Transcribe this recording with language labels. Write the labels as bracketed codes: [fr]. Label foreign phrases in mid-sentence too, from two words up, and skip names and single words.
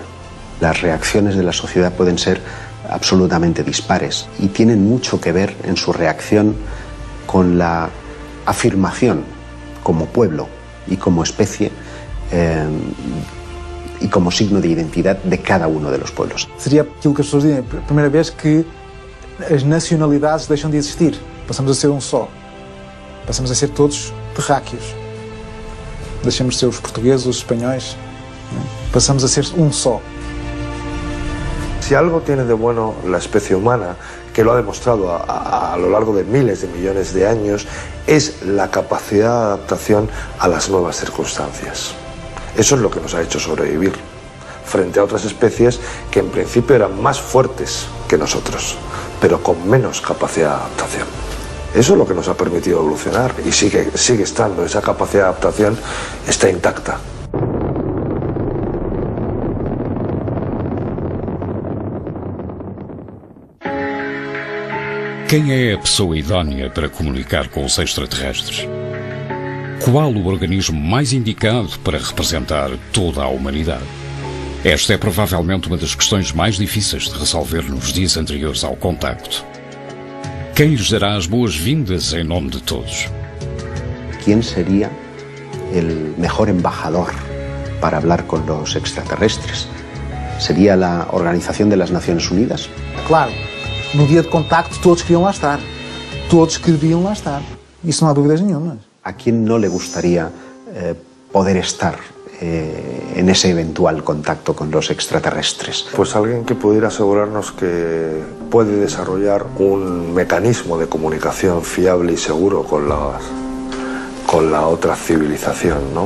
[es] Las reacciones de la sociedad pueden ser absolutamente dispares y tienen mucho que ver en su reacción con la afirmación como pueblo y como especie y como signo de identidad de cada uno de los pueblos. [pt] Seria aquilo que as pessoas dizem, a primeira vez que as nacionalidades deixam de existir. Passamos a ser um só. Passamos a ser todos terráqueos. Deixamos de ser os portugueses, os espanhóis. Passamos a ser un só. [es] Si algo tiene de bueno la especie humana, que lo ha demostrado a lo largo de miles de millones de años, es la capacidad de adaptación a las nuevas circunstancias. Eso es lo que nos ha hecho sobrevivir frente a otras especies que en principio eran más fuertes que nosotros, pero con menos capacidad de adaptación. Eso es lo que nos ha permitido evolucionar y sigue estando, esa capacidad de adaptación está intacta. [pt] Quem é a pessoa idónea para comunicar com os extraterrestres? Qual o organismo mais indicado para representar toda a humanidade? Esta é provavelmente uma das questões mais difíceis de resolver nos dias anteriores ao contacto. Quem lhes dará as boas-vindas em nome de todos? [es] ¿Quién sería el mejor embajador para hablar con los extraterrestres? ¿Sería la Organización de las Naciones Unidas? [pt] Claro, no dia de contacto todos queriam lá estar. Todos queriam lá estar. Isso não há dúvidas nenhuma. [es] ¿A quién no le gustaría poder estar en ese eventual contacto con los extraterrestres? Pues alguien que pudiera asegurarnos que puede desarrollar un mecanismo de comunicación fiable y seguro con la otra civilización, ¿no?